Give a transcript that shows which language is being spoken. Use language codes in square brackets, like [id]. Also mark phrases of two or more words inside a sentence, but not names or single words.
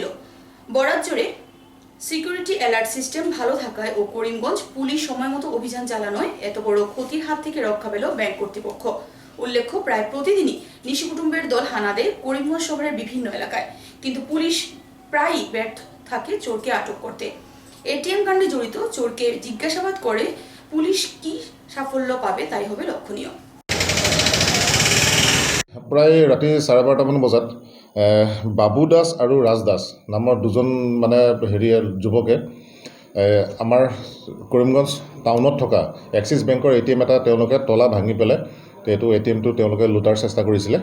[bn] বরাত জোরে [en] security alert system [bn] ভালো থাকায় ও করিমগঞ্জ পুলিশ সময়মতো অভিযান চালানোয় এত বড় ক্ষতির হাত থেকে রক্ষা পেল ব্যাংক কর্তৃপক্ষ। উল্লেখ্য, প্রায় প্রতিদিনই নিশি কুটুম্বের দল হানা দেয় করিমগঞ্জ শহরের বিভিন্ন এলাকায়, কিন্তু পুলিশ প্রায়ই ব্যর্থ থাকে চোরকে আটক করতে। এটিএম কাণ্ডে জড়িত চোরকে জিজ্ঞাসাবাদ করে পুলিশ কি সাফল্য পাবে তাই হবে লক্ষণীয়। [as] প্ৰায় ৰাতি 12:30মান বজাত বাবু দাস আৰু ৰাজ দাস নামৰ দুজন মানে যুৱকে আমাৰ কৰিমগঞ্জ টাউনত থকা এক্সিছ বেংকৰ এটিএম এটা তেওঁলোকে তলা ভাঙি পেলাই এইটো এটিএমটো তেওঁলোকে লুটাৰ চেষ্টা কৰিছিলে।